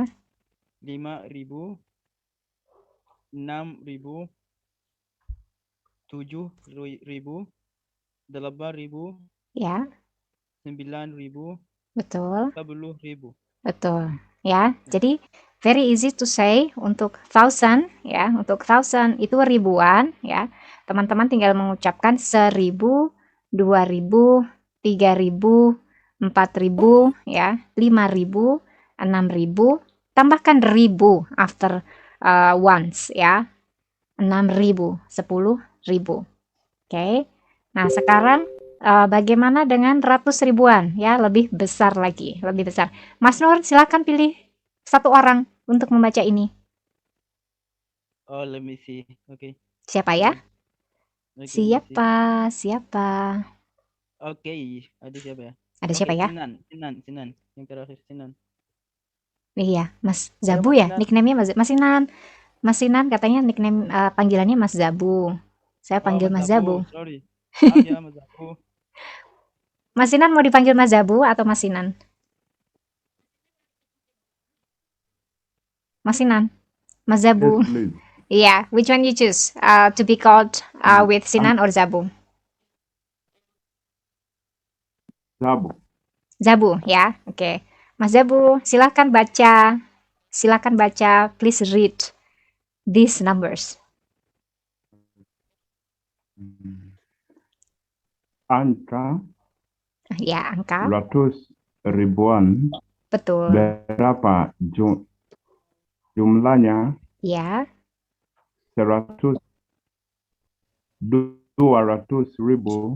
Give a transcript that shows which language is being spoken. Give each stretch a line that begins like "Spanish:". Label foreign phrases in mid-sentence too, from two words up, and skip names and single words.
Indonesian: 5000, 6000, 7000, 8000, Ya. 9000, Betul. 10.000. Betul. Ya. Jadi
English: very easy to say
Indonesian: untuk thousand, ya. Untuk thousand itu ribuan, ya. Teman-teman tinggal mengucapkan 1000, 2000, 3000, 4000, ya, 5000, 6000, tambahkan ribu
English: after once,
Indonesian: ya. 6.000, 10.000. Oke. Nah, sekarang bagaimana dengan ratus ribuan? Ya, lebih besar lagi, lebih besar. Mas Nur, silakan pilih satu orang untuk membaca ini.
English: Oh, let me see.
Indonesian: Oke. Siapa ya? Oke,
English: let me see.
Indonesian: Siapa? Siapa? Oke, ada siapa ya? Ada Oke, siapa ya? Sinan. Yang terakhir Sinan. Iya, Mas Halo, Zabu Mas ya? Sinan. Nickname-nya Mas Sinan. Mas Sinan katanya nickname panggilannya Mas Zabu. Saya Oh, panggil Mas Zabu. Sorry. Maaf ya, Mas Zabu. Mas Sinan mau dipanggil Mas Zabu atau Mas Sinan? Mas Sinan. Mas Zabu.
English: Yes, please. Yeah, which one you choose to be called with Sinan or Zabu? Zabu.
Indonesian: Zabu, ya. Oke. Mas Zabu, silakan baca. Silakan baca.
English: Please read these numbers.
Indonesian: Angka Ya, angka. ratus ribuan. Betul. Berapa jumlahnya? Ya, 100, 200.000,